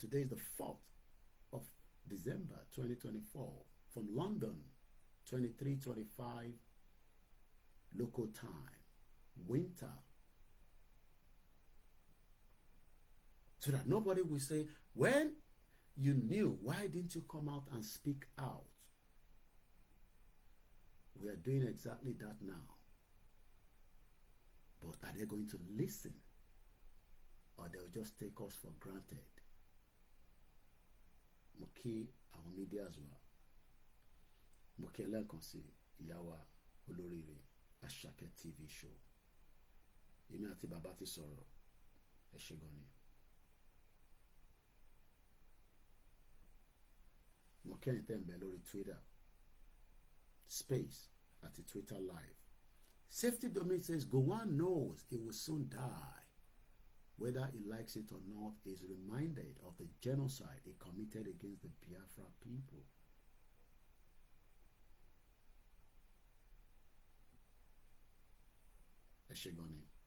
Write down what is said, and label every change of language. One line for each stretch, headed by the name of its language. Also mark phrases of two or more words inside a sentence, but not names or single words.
English: Today is the 4th of December 2024 from London, 23:25 local time, winter, so that nobody will say, when you knew, why didn't you come out and speak out? We are doing exactly that now. But are they going to listen, or they'll just take us for granted?
Yoruba: Mo kí àwọn media
English: as well.
Yoruba: Mo kí ẹlẹ́ẹ̀kan sí ìyá wa olóríire Àṣàkẹ́ TV show. Èmi àti bàbá ti sọ̀rọ̀, ẹ ṣé gan ni. Mo kẹ́yìn tẹ́ ń bẹ lórí Twitter space àti Twitter live.
English: Safety Domain says Gowon knows he will soon die. Whether he likes it or not, he is reminded of the genocide he committed against the Biafra people.
Yoruba: Eshegoni.